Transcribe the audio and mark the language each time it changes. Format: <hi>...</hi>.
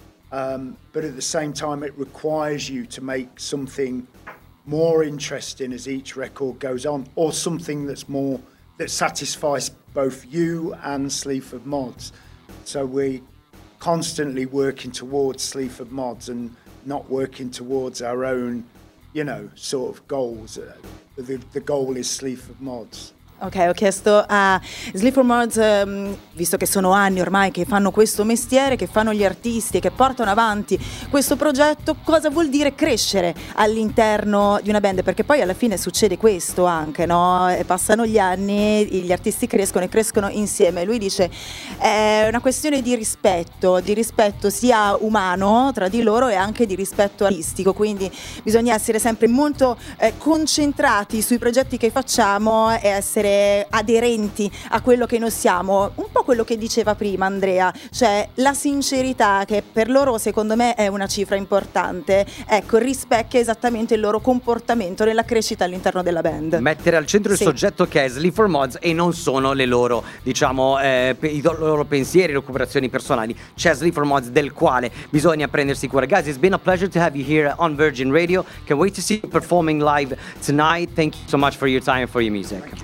<en>But at the same time, it requires you to make something more interesting as each record goes on, or something that satisfies both you and Slee 4 Mons. So we're constantly working towards Slee 4 Mons and not working towards our own, you know, sort of goals. The goal is Slee 4 Mons.</en> <it>Ok, ho chiesto a Slee 4 Mons, visto che sono anni ormai che fanno questo mestiere, che fanno gli artisti e che portano avanti questo progetto, cosa vuol dire crescere all'interno di una band? Perché poi alla fine succede questo anche, no? Passano gli anni, gli artisti crescono e crescono insieme. Lui dice è una questione di rispetto sia umano tra di loro e anche di rispetto artistico, quindi bisogna essere sempre molto concentrati sui progetti che facciamo e essere aderenti a quello che noi siamo, un po' quello che diceva prima Andrea, cioè la sincerità, che per loro secondo me è una cifra importante, ecco, rispecchia esattamente il loro comportamento nella crescita all'interno della band. Mettere al centro, sì, il soggetto che è Slee 4 Mons e non sono le loro, diciamo, i loro pensieri, le recuperazioni personali. C'è Slee 4 Mons del quale bisogna prendersi cura.</it> <en>Guys, it's been a pleasure to have you here on Virgin Radio. Can't wait to see you performing live tonight. Thank you so much for your time and for your music.</en>